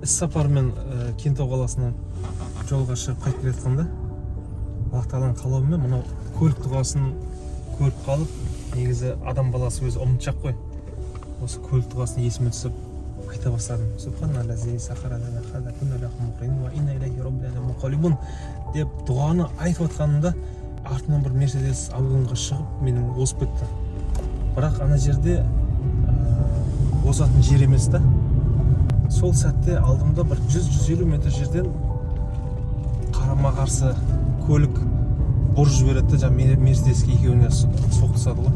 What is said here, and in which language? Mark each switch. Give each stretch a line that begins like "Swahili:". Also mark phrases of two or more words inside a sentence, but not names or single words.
Kazakh: іс-сапармен Кентау қаласынан жолға шығып қайтып келе жатқанда Аллах тағаланың қалауымен мынау көлік дұғасын көріп қалып, негізі адам баласы өзі ұмытшақ қой. Осы көлік дұғасын есіме түсіп айта бастадым.
Arabic: سبحان الذي سخر لنا هذا كنا له مقرنين وإنا إلى ربنا منقلبون
Kazakh: деп дұғаны айтып отқанымда артынан бір Мерседес ауылға шығып менің озып кетті. Бірақ ана жерде озатын жер емес та. Сол сәтте алдымда бір 100-150 метр жерден қарама-қарсы көлік бұрып жібереді, жаңа Мерседеске екеуіне соқтығысады ғой.